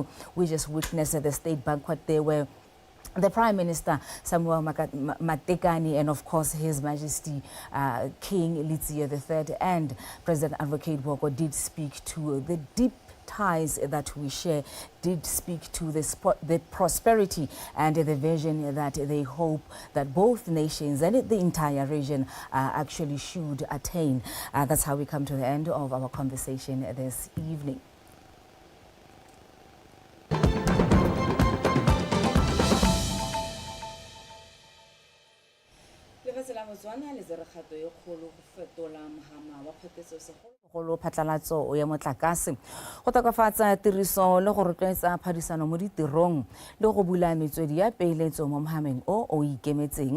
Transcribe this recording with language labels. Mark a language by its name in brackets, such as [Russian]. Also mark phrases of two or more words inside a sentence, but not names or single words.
[English] We just witnessed the State Banquet there where the Prime Minister, Samuel Matekane, and of course His Majesty King Letsie III and President Advocate Boko did speak to the deep ties that we share, did speak to the prosperity and the vision that they hope that both nations and the entire region actually should attain. That's how we come to the end of our conversation this evening. [Tswana] Go phatlalatso ya motlakase go tokafatsa tiriso le go rotloetsa phadisano mo ditirong le go bula metswedi ya peeletso mo mohameng o ikemetseng.